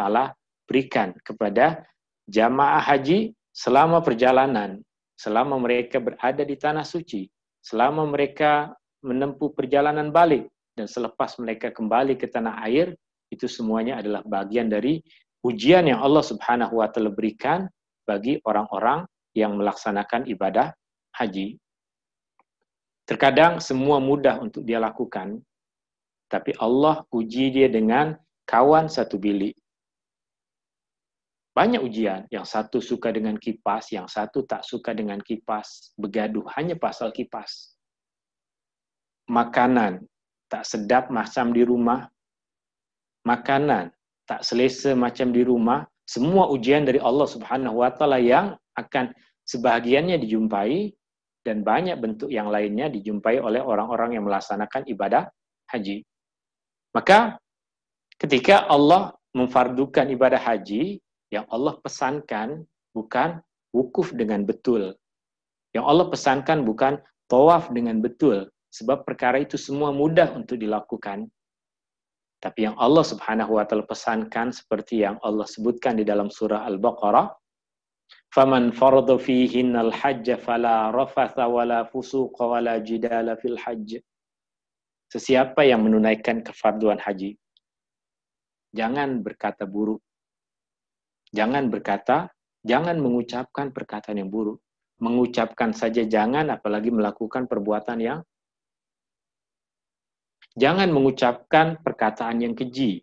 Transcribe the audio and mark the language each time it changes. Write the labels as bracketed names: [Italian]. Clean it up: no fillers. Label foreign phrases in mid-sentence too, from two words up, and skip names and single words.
[Malay] Ta'ala berikan kepada jamaah haji selama perjalanan, selama mereka berada di tanah suci, selama mereka menempuh perjalanan balik, dan selepas mereka kembali ke tanah air, itu semuanya adalah bagian dari ujian yang Allah [Arabic] سبحانه وتعالى [Malay] berikan bagi orang-orang yang melaksanakan ibadah haji. Terkadang semua mudah untuk dia lakukan, tapi Allah uji dia dengan kawan satu bilik. Banyak ujian, yang satu suka dengan kipas, yang satu tak suka dengan kipas, bergaduh hanya pasal kipas. Makanan tak sedap macam di rumah, makanan tak selesa macam di rumah, semua ujian dari Allah [Arabic] سبحانه وتعالى [Malay] yang akan sebahagiannya dijumpai dan banyak bentuk yang lainnya dijumpai oleh orang-orang yang melaksanakan ibadah haji. Maka ketika Allah memfardukan ibadah haji, yang Allah pesankan bukan wukuf dengan betul. Yang Allah pesankan bukan tawaf dengan betul. Sebab perkara itu semua mudah untuk dilakukan. Tapi yang Allah [Arabic] سبحانه وتعالى [Malay] pesankan seperti yang Allah sebutkan di dalam surah Al-Baqarah, [Arabic] "فمن فرض فيهن الحج فلا رفث ولا فسوق ولا جدال في الحج." [Malay] Sesiapa yang menunaikan kefarduan haji, jangan berkata buruk. Jangan mengucapkan perkataan yang buruk. Mengucapkan saja jangan, apalagi melakukan perbuatan yang jangan mengucapkan perkataan yang keji.